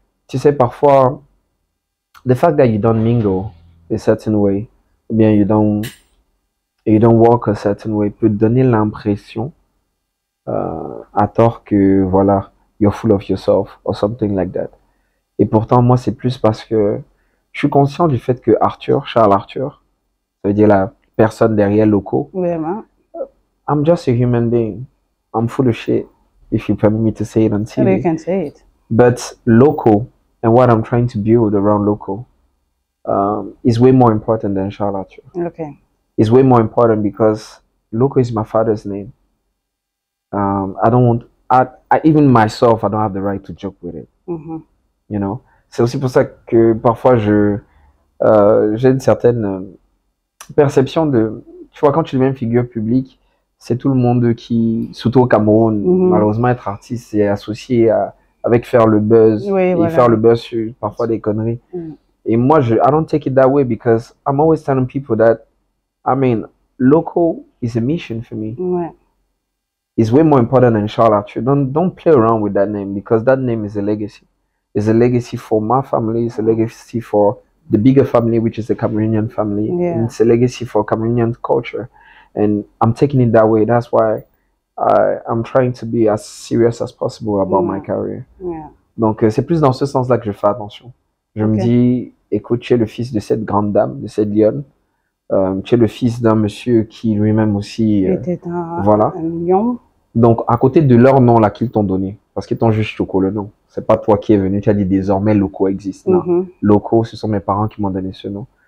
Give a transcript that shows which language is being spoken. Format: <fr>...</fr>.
<fr>Tu sais, parfois,</fr> <en>the fact that you don't mingle a certain way,</en> <fr>ou bien</fr> <en>you don't walk a certain way,</en> <fr>peut donner l'impression, à tort que, voilà,</fr> <en>you're full of yourself, or something like that.</en> <fr>Et pourtant, moi, c'est plus parce que je suis conscient du fait que Charles Arthur, ça veut dire la personne derrière Loco, Vraiment.</fr> <en>I'm just a human being. I'm full of shit, if you permit me to say it on TV. You can say it. But Loco, and what I'm trying to build around Loco, is way more important than Charles Arthur. Okay. It's way more important because Loco is my father's name. I don't want, even myself, I don't have the right to joke with it. You know?</en> <fr>C'est aussi pour ça que parfois j'ai une certaine perception de, tu vois, quand tu deviens une figure publique, c'est tout le monde qui, surtout au Cameroun, malheureusement, être artiste, c'est associé avec faire le buzz, et faire le buzz sur parfois des conneries. Et moi,</fr> <en>I don't take it that way because I'm always telling people that, I mean, Loco is a mission for me. It's way more important than Charles Arthur. Don't play around with that name because that name is a legacy. It's a legacy for my family. It's a legacy for the bigger family, which is the Cameroonian family. And it's a legacy for Cameroonian culture. And I'm taking it that way. That's why I'm trying to be as serious as possible about my career.</en> <fr>Donc, c'est plus dans ce sens-là que je fais attention. Je me dis, écoute, tu es le fils de cette grande dame, de cette lionne. Tu es le fils d'un monsieur qui lui-même aussi... était voilà. un lion. Donc, à côté de leur nom là qu'ils t'ont donné, parce qu'ils t'ont juste Choco le nom. C'est pas toi qui es venu, tu as dit désormais Loco existe. Non. Loco, ce sont mes parents qui m'ont donné ce nom.</fr>